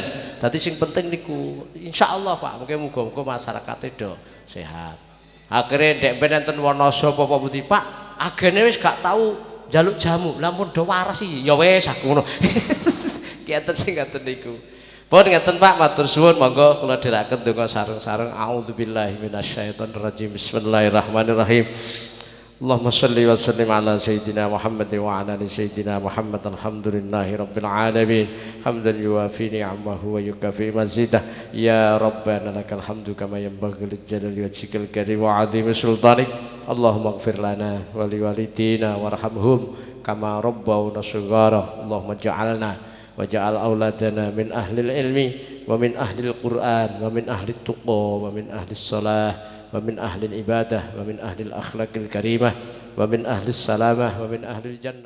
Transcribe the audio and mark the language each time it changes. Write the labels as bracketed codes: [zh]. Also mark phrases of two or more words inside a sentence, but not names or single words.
[jv] Dadi sing penting niku insyaallah Pak, muga-muga masyarakat do sehat. Akhire ndek ben enten Wonoso apa pundi Pak, agene wis gak tau njaluk jamu. Lah pun do waras iki ya wis aku ngono. Ki enten sing ngaten niku. Pun ngeten Pak, matur suwun monggo kula dherekaken donga sareng-sareng. [ar] أعوذ بالله من الشيطان الرجيم. بسم الله الرحمن الرحيم. اللهم صل وسلم على سيدنا محمد وعلى آل سيدنا محمد. الحمد لله رب العالمين. حمدا يوافي نعمه ويكافئ مزيده. يا ربنا لك الحمد كما ينبغي لجلال وجهك الكريم وعظيم سلطانك. اللهم اغفر لنا ولوالدينا وارحمهم كما ربونا صغارا. اللهم اجعلنا واجعل أولادنا من أهل العلم ومن أهل القرآن ومن أهل التقى ومن أهل الصلاة ومن أهل العبادة ومن أهل الأخلاق الكريمة ومن أهل السلامة ومن أهل الجنة.